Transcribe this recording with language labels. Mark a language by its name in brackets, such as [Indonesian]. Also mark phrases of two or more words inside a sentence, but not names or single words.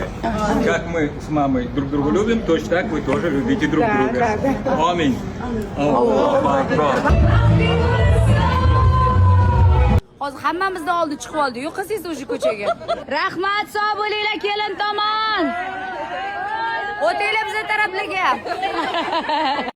[Russian] Как мы с мамой друг друга любим, точно так вы тоже любите друг друга. Аминь. [Arabic] الله أكبر. [Uzbek] Hozir hammamizni oldi chiqib oldi. Yo'qsiz o'sha ko'chaga. Rahmat, sog' bo'linglar kelin tomon. O'tinglar bizning taraflarga.